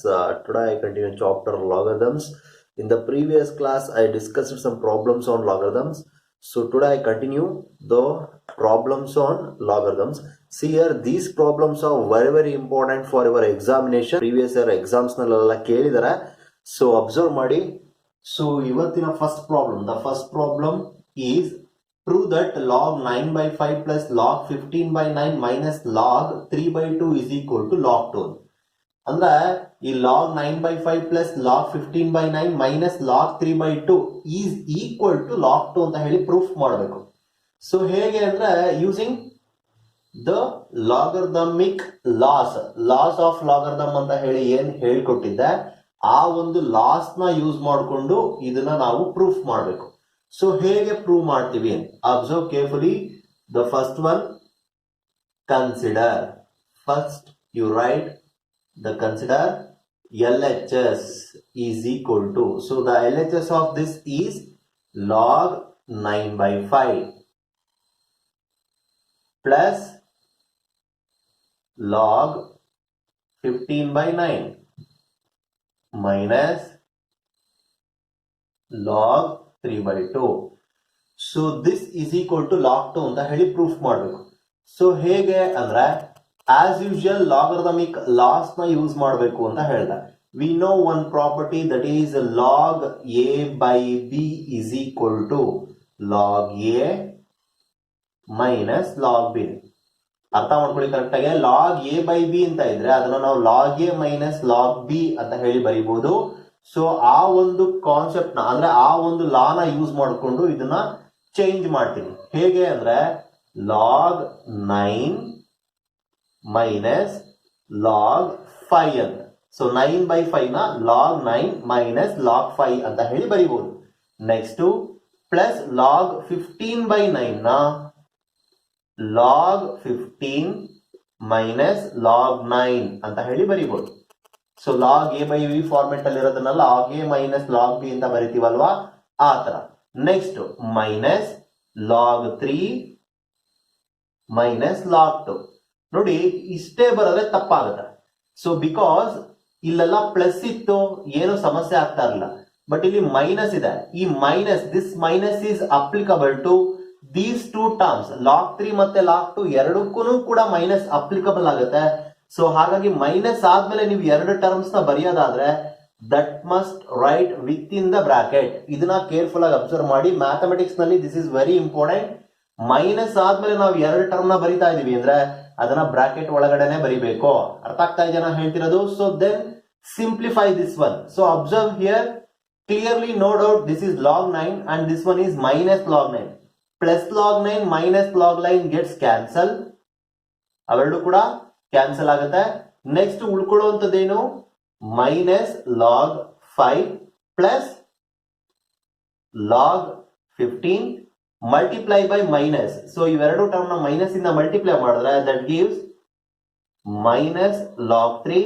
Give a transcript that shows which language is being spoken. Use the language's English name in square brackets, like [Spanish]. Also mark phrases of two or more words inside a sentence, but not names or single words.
[English] Today I continue chapter logarithms. In the previous class, I discussed some problems on logarithms. So today I continue the problems on logarithms. See here, these problems are very important for your examination. Previous year exams [Kannada] ನಲ್ಲ ಕೇಳಿದರೆ. [English] So observe ಮಾಡಿ. So ಇವತ್ತಿನ first problem. The first problem is prove that log 9 by 5 plus log 15 by 9 minus log 3 by 2 is equal to log 2. [Kannada] ಅಂದ್ರೆ ಈ [English] log 9 by 5 plus log 15 by 9 minus log 3 by 2 is equal to log 2 [Kannada] ಅಂತ ಹೇಳಿ ಪ್ರೂಫ್ ಮಾಡಬೇಕು. ಸೊ ಹೇಗೆ ಅಂದ್ರೆ [English] using the logarithmic laws of logarithm [Kannada] ಅಂತ ಹೇಳಿ ಏನ್ ಹೇಳ್ಕೊಟ್ಟಿದ್ದೆ ಆ ಒಂದು ಲಾಸ್ ನ ಯೂಸ್ ಮಾಡಿಕೊಂಡು ಇದನ್ನ ನಾವು ಪ್ರೂಫ್ ಮಾಡಬೇಕು. ಸೊ ಹೇಗೆ ಪ್ರೂವ್ ಮಾಡ್ತೀವಿ? [English] observe carefully. the first one, consider. first you write the consider LHS is equal to, so the LHS of this is log 9 by 5 plus log 15 by 9 minus log 3 by 2. So this is equal to log 2 [Kannada] ಅಂತ ಹೇಳಿ ಪ್ರೂಫ್ ಮಾಡಬೇಕು. ಸೊ ಹೇಗೆ ಅಂದ್ರೆ [English] as usual logarithmic laws [Kannada] na use ಮಾಡಬೇಕು ಅಂತ ಹೇಳ್ದ. [English] We know one property, that is log a by b is equal to log a minus log b. [Kannada] ಅರ್ಥ ಮಾಡ್ಕೊಳ್ಳಿ ಕರೆಕ್ಟ್ ಆಗಿ. [English] log a by b [Kannada] ಅಂತ ಇದ್ರೆ ಅದನ್ನ ನಾವು [English] log a minus log b [Kannada] ಅಂತ ಹೇಳಿ ಬರೀಬಹುದು. ಸೊ ಆ ಒಂದು ಕಾನ್ಸೆಪ್ಟ್ ನ ಅಂದ್ರೆ ಆ ಒಂದು ಲಾ ನ ಯೂಸ್ ಮಾಡಿಕೊಂಡು ಇದನ್ನ ಚೇಂಜ್ ಮಾಡ್ತೀನಿ. ಹೇಗೆ ಅಂದ್ರೆ [English] log 9 minus log 5 [Kannada] ಅಂತ. ಸೊ [English] 9 by 5 [Kannada] ನ [English] log 9 minus log 5 [Kannada] ಅಂತ ಹೇಳಿ ಬರೀಬಹುದು. [English] next plus log 15 by 9 [Kannada] ನ [English] log 15 minus log 9 [Kannada] ಅಂತ ಹೇಳಿ ಬರೀಬಹುದು. ಸೊ [English] log a by b [Kannada] ಫಾರ್ಮೆಟ್ ಅಲ್ಲಿ ಇರೋದನ್ನ [English] log a minus log b [Kannada] ಅಂತ ಬರಿತೀವಲ್ವಾ ಆ ತರ. [English] next minus log 3 minus log 2. [Kannada] ನೋಡಿ ಇಷ್ಟೇ ಬರೋದ್ರೆ ತಪ್ಪಾಗುತ್ತೆ. ಸೊ ಬಿಕಾಸ್ ಇಲ್ಲೆಲ್ಲ ಪ್ಲಸ್ ಇತ್ತು ಏನು ಸಮಸ್ಯೆ ಆಗ್ತಾ ಇರಲಿಲ್ಲ, ಬಟ್ ಇಲ್ಲಿ ಮೈನಸ್ ಇದೆ. [English] ಈ minus, this minus is applicable to these two terms, log 3 ಮತ್ತೆ log 2 [Kannada] ಎರಡಕ್ಕೂ ಕೂಡ [English] minus applicable ಆಗುತ್ತೆ. [Kannada] ಸೊ ಹಾಗಾಗಿ ಮೈನಸ್ ಆದ್ಮೇಲೆ ನೀವು ಎರಡು ಟರ್ಮ್ಸ್ ನ ಬರೆಯೋದಾದ್ರೆ [English] that must write with in the bracket. [Kannada] ಇದನ್ನ ಕೇರ್ಫುಲ್ ಆಗಿ ಅಬ್ಸರ್ವ್ ಮಾಡಿ. ಮ್ಯಾಥಮೆಟಿಕ್ಸ್ ನಲ್ಲಿ [English] this is very important. [Kannada] ಮೈನಸ್ ಆದ್ಮೇಲೆ ನಾವು ಎರಡು ಟರ್ಮ್ ನ ಬರಿತಾ ಇದೀವಿ ಅಂದ್ರೆ ಅದನ್ನ ಬ್ರಾಕೆಟ್ ಒಳಗಡೆನೆ ಬರಿಬೇಕು. ಅರ್ಥ ಆಗ್ತಾ ಇದೆಯಾ ನಾನು ಹೇಳ್ತಿರೋದು? [English] so then simplify this one. so observe here clearly, no doubt, this is log 9 and this one is minus log 9. Plus log 9 minus log 9 gets cancel. [Kannada] ಅವೆರಡು ಕೂಡ ಕ್ಯಾನ್ಸಲ್ ಆಗುತ್ತೆ. ನೆಕ್ಸ್ಟ್ ಉಳ್ಕೊಳ್ಳುವಂತದ್ದೇನು? [English] ಮೈನಸ್ log 5 ಪ್ಲಸ್ log 15 multiply by minus. [Kannada] ಸೊ ಇವೆರಡು ಟರ್ಮ್ ನ ಮೈನಸ್ ಇಂದ ಮಲ್ಟಿಪ್ಲೈ ಮಾಡಿದ್ರೆ [English] that gives minus log 3.